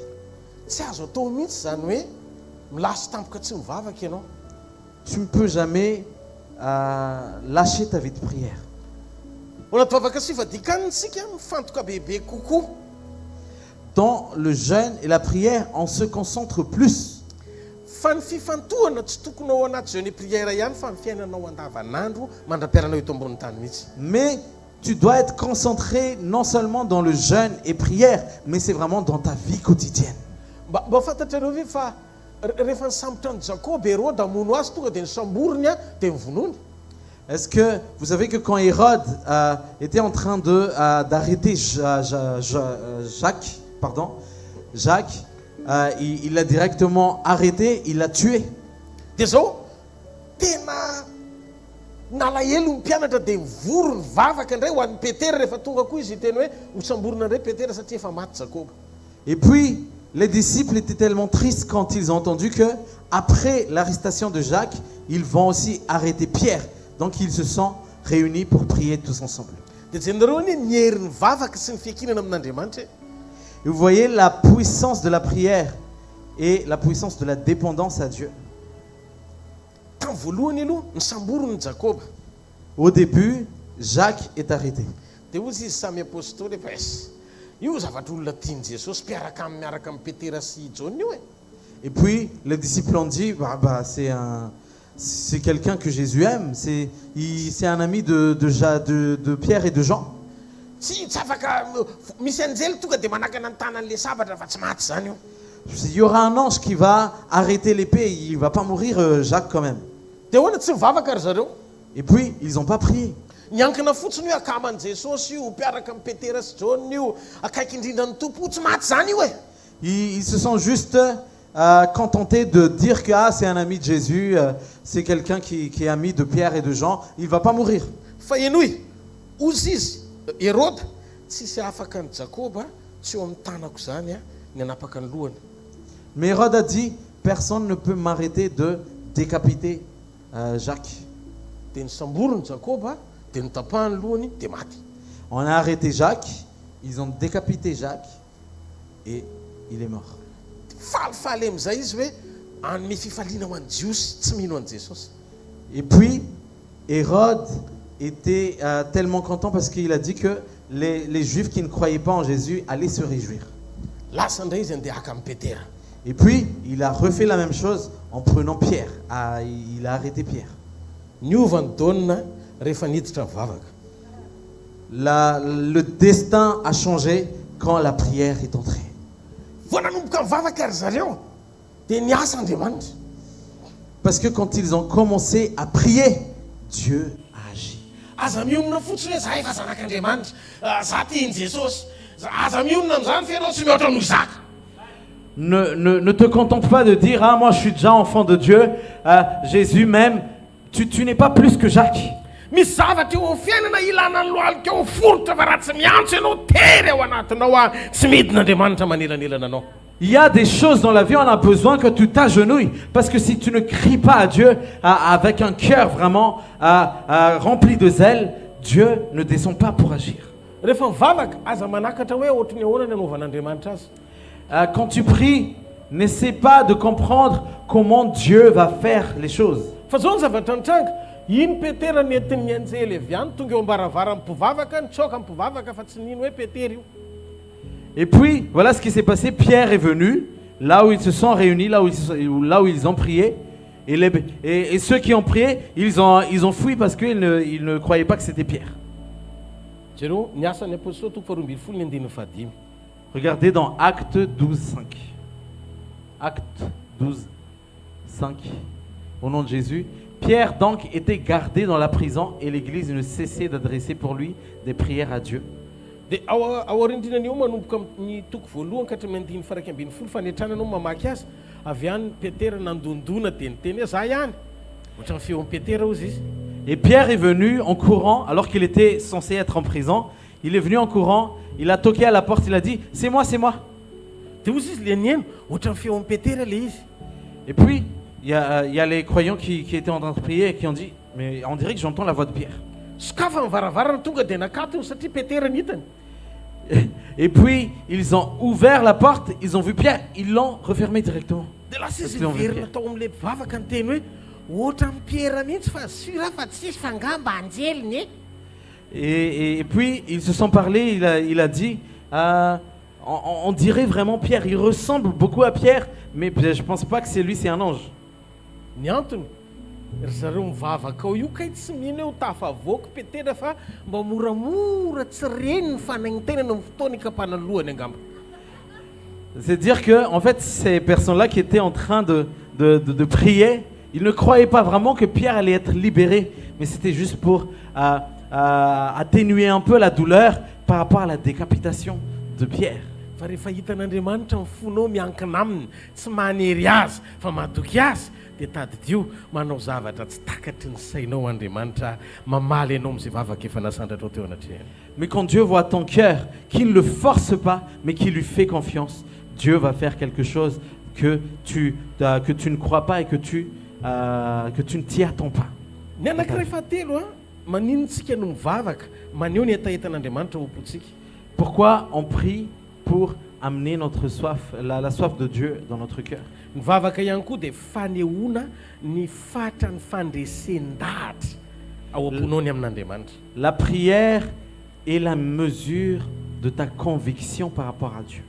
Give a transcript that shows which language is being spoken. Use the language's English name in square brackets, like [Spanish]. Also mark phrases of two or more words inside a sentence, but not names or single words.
[Malagasy] Tsy azo atao mihitsy zany hoe milasy tampoka tsy mivavaka ianao. [French] Tu ne peux jamais lâcher ta vie de prière. [Malagasy] Ao anaty vavaka sy fivadikaniny isika mifantoka bebe kokoa. [French] Dans le jeûne et la prière, on se concentre plus. [Malagasy] Fa ny fifantohana tsy tokony ao anaty [French] jeûne et prière [Malagasy] ihany, fa ny fiainanao andavanandro mandra-piaranao eto ambony tany mihitsy. [French] Mais tu dois être concentré non seulement dans le jeûne et prière, mais c'est vraiment dans ta vie quotidienne. [Malagasy] Mba fantatrareo ve fa rehefa nisambotra ny Jakoba Hérode hamono azy tonga dia nisamborony a dia nivonony. [French] Est-ce que vous savez que quand Hérode était en train d'arrêter Jacques, il l'a directement arrêté, il l'a tué. Dia zao tena nalahelo ny mpianatra dia mivory ny vavaka indray ho an'ny Petera rehefa tonga koa izy teny hoe hosamborona indray Petera satria efa maty Jakoba. Et puis les disciples étaient tellement tristes quand ils ont entendu que après l'arrestation de Jacques, ils vont aussi arrêter Pierre. Donc ils se sont réunis pour prier tous ensemble. [Malagasy] Dia jenareo ny herin'ny vavaka sy ny fiankinana amin'Andriamanitra. [French] Et vous voyez la puissance de la prière et la puissance de la dépendance à Dieu. [Malagasy] Tamin'ny voalohany aloha nisamborony Jakoba. [French] Au début, Jacques est arrêté. [Malagasy] Dia ozy izy samy apôstôly efa io zavatra olona tiany Jesosy miaraka amin'ny Petera sy John io e. [French] Et puis les disciples ont dit c'est quelqu'un que Jésus aime, c'est un ami de Pierre et de Jean. [Malagasy] Tsy afaka misy anjely tonga dia manakana ny tanan'le sabatra fa tsy maty zany io. [French] Il y aura un ange qui va arrêter l'épée, il ne va pas mourir Jacques quand même. [Malagasy] Dia hoana tsy mivavaka ry zareo. [French] Et puis ils n'ont pas prié. [Malagasy] Niankina fotsiny hoe akaman'i Jesosy io, mpiaraka amin'ny Petera sy John io, akaiky indrindra ny tompo, tsy maty zany io e. [French] Ils se sont juste contentés de dire que c'est un ami de Jésus, c'est quelqu'un qui est ami de Pierre et de Jean, il ne va pas mourir. [Malagasy] Fa enoy, ozy izy Hérode tsisy afaka ny Jakoba, tsy eo amin'ny tanako zany ny anapaka ny lohany. [French] Mais Hérode a dit, personne ne peut m'arrêter de décapiter Jacques. [Malagasy] Dia nisamborony Jakoba, dia nitapahany lohany, dia maty. [French] On a arrêté Jacques, ils ont décapité Jacques et il est mort. [Malagasy] Falifaly amin'izay izy hoe anome fifaliana ho an'i Jiosy, tsy mino an'i Jesosy. [French] Et puis Hérode était tellement content parce qu'il a dit que les Juifs qui ne croyaient pas en Jésus allaient se réjouir. Lasa indray izy andeha haka amin'ny Petera. Et puis, il a refait la même chose en prenant Pierre. Il a arrêté Pierre. [Malagasy] niova ny daonina rehefa niditra ny vavaka. [French] Le destin a changé quand la prière est entrée. [Malagasy] Vao nanomboka mivavaka ary zareo dia niasa Andriamanitra. [French] Parce que quand ils ont commencé à prier, Dieu a agi. [Malagasy] Aza mionona fotsiny hoe za efa zanak'Andriamanitra, za tiany Jesosy. Aza mionona amin'izany fa ianao tsy mihoatra noho zaka. [French] Ne te contente pas de dire « Ah, moi je suis déjà enfant de Dieu, Jésus m'aime. » Tu n'es pas plus que Jacques. [Malagasy] Misy zavatra eo amin'ny fiainana ilana ny lohalika eo forotra fa raha tsy miantso ianao tery ao anatinao tsy midin'Andriamanitra manelanelana anao. [French] Il y a des choses dans la vie, on a besoin que tu t'agenouilles. Parce que si tu ne cries pas à Dieu avec un cœur vraiment rempli de zèle, Dieu ne descend pas pour agir. [Malagasy] Rehefa mivavaka aza manakatra hoe ohatry ny ahoana ny anaovan'Andriamanitra azy. [French] Quand tu pries, n'essaie pas de comprendre comment Dieu va faire les choses. [Malagasy] Fa zao ny zavatra nitranga, iny Petera nentin'ny anjely avy any tonga eo ambaravara mipivavaka, nitsoaka mipivavaka fa tsy nino hoe Petera io. [French] Et puis, voilà ce qui s'est passé. Pierre est venu, là où ils se sont réunis, là où ils ont prié. Et ceux qui ont prié, ils ont fui parce qu'ils ne croyaient pas que c'était Pierre. [Malagasy] Jereo ny asan'ny apôstôly toko faharoa ambin'ny folo ny andininy fahadimy. [French] Regardez dans Acte 12:5. Acte 12:5. Au nom de Jésus. Pierre donc était gardé dans la prison et l'église ne cessait d'adresser pour lui des prières à Dieu. [Malagasy] Dia ao aorindrinany io manomboka amin'ny toko voalohany ka hatramy andininy faraika ambin'ny folo fanetrananao mamaky azy. Avy any Petera nandondona dia niteny hoe za ihany. Ohatran'ny feon'ny Petera ozy izy. [French] Et Pierre est venu en courant, alors qu'il était censé être en prison. Il est venu en courant, il a toqué à la porte, il a dit « C'est moi, c'est moi ». [Malagasy] Dia ozy izy le nieno, ohatran'ny feon'ny Petera le izy. [French] Et puis, il y a les croyants qui étaient en train de prier et qui ont dit « Mais on dirait que j'entends la voix de Pierre ». [Malagasy] Sokafa ny varavarana tonga dia nakatony satria Petera nitany. [French] Et puis, ils ont ouvert la porte, ils ont vu Pierre, ils l'ont refermé directement. [Malagasy] Dia lasa [French] Parce [Malagasy] izy [French] qu'ils ont vu [Malagasy] miverina [French] Pierre. [Malagasy] tao amin'ilay mpivavaka ny teny hoe ohatran'ny Pierre mihitsy fa sura fa tsisy fangamba anjeliny e. [French] Et puis, ils se sont parlé, il a dit on dirait vraiment Pierre, il ressemble beaucoup à Pierre, mais je ne pense pas que c'est lui, c'est un ange. [Malagasy] Ny antony ry zareo mivavaka ao io kay tsy mino hoe ho tafavoaka Petera fa mba moramora tsy reny ny fanagnitenana amin'ny fotoana ikapana ny lohany angamba. [French] C'est-à-dire que, en fait, ces personnes-là qui étaient en train de prier, ils ne croyaient pas vraiment que Pierre allait être libéré, mais c'était juste pour atténuer un peu la douleur par rapport à la décapitation de Pierre. [Malagasy] Fa rehefa hitan'Andriamanitra mifonao miankina aminy tsy manery azy fa mahatoky azy dia tadidio manao zavatra tsy takatry ny sainao Andriamanitra mamaly ianao amin'izay vavaka efa nasandratrao teo anatrehany. [French] Mais quand Dieu voit ton cœur, qui ne le force pas, mais qui lui fait confiance, Dieu va faire quelque chose que tu ne crois pas et que tu ne t'y attends pas. [Malagasy] Ny anankiray fahatelo maninontsika no mivavaka maneho ny etaetan'Andriamanitra ao am-pontsika. [French] Pourquoi on prie pour amener notre soif, la soif de Dieu dans notre cœur? [Malagasy] Ny vavaka ihany koa dia fanehoana ny fatra ny fandresen-dahatra ao am-ponao amin'Andriamanitra. [French] La prière est la mesure de ta conviction par rapport à Dieu.